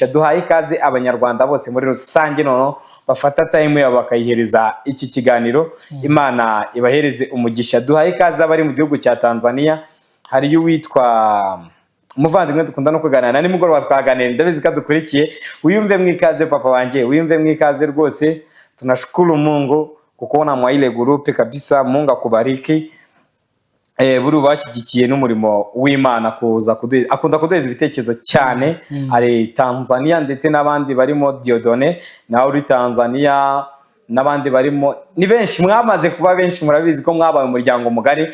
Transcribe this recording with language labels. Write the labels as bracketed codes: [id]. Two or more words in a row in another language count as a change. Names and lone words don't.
[rw] Duhaye ikaze abanyarwanda bose muri rusange nono bafata time yabo bakayihereza iki kiganiro. Imana ibahereze umugisha. Duhaye ikaze abari mu gihugu cya Tanzania, hari uwitwa umuvandimwe dukunda no kuganira na nimugoroba twaganira, ndabizi ko dukurikiye. Uyumve mwikaze papa wanjye, uyumve mwikaze rwose. [sw] Tunashukuru Mungu kukuona mwa ile gurupe kabisa. Mungu akubariki. [rw] Buri bashyigikiye n'umurimo w'Imana kuza akunda kuduheza ibitekerezo cyane. Ari Tanzania ndetse n'abandi barimo Diodone nawe uri Tanzania, n'abandi barimo ni benshi, mwamaze kuba benshi, murabizi ko mwabaye umuryango mugari.